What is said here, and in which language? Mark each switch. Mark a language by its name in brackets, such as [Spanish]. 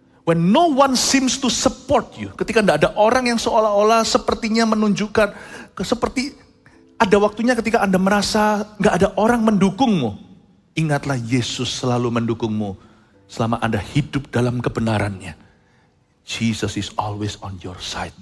[English] When no one seems to support you. [Indonesian] Ketika tidak ada orang yang seolah-olah sepertinya menunjukkan. Seperti ada waktunya ketika Anda merasa nggak ada orang mendukungmu. Ingatlah Yesus selalu mendukungmu. Selama Anda hidup dalam kebenarannya. [English] Jesus is always on your side.